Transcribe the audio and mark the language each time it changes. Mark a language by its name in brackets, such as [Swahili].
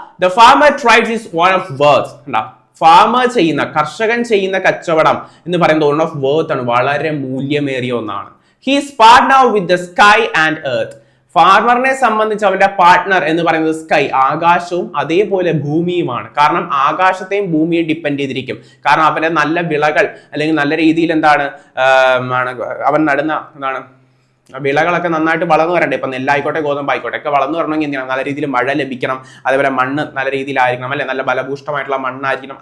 [English] The farmer trades his one of worth. [Malayalam] Farmer ചെയ്യുന്ന, കർഷകൻ ചെയ്യുന്ന കച്ചവടം എന്ന് പറയുന്നത് [English] one of worth [Malayalam] ആണ്, വളരെ മൂല്യമേറിയ ഒന്നാണ്. [English] He is partner with the sky and earth. [Malayalam] ഫാർമറിനെ സംബന്ധിച്ച് അവന്റെ പാർട്ട്ണർ എന്ന് പറയുന്നത് സ്കൈ, ആകാശവും അതേപോലെ ഭൂമിയുമാണ്. കാരണം ആകാശത്തെയും ഭൂമിയെയും ഡിപ്പെൻഡ് ചെയ്തിരിക്കും. കാരണം അവന്റെ നല്ല വിളകൾ അല്ലെങ്കിൽ നല്ല രീതിയിൽ എന്താണ് അവൻ നടുന്ന എന്താണ് വിളകളൊക്കെ നന്നായിട്ട് വളർന്നു വരണ്ടേ. ഇപ്പൊ നെല്ലായിക്കോട്ടെ ഗോതമ്പായിക്കോട്ടെ ഒക്കെ വളർന്നു വരണമെങ്കിൽ എന്തിനാണ് നല്ല രീതിയിൽ മഴ ലഭിക്കണം, അതേപോലെ മണ്ണ് നല്ല രീതിയിലായിരിക്കണം അല്ലെ, നല്ല ബലഭൂഷ്ടമായിട്ടുള്ള മണ്ണായിരിക്കണം.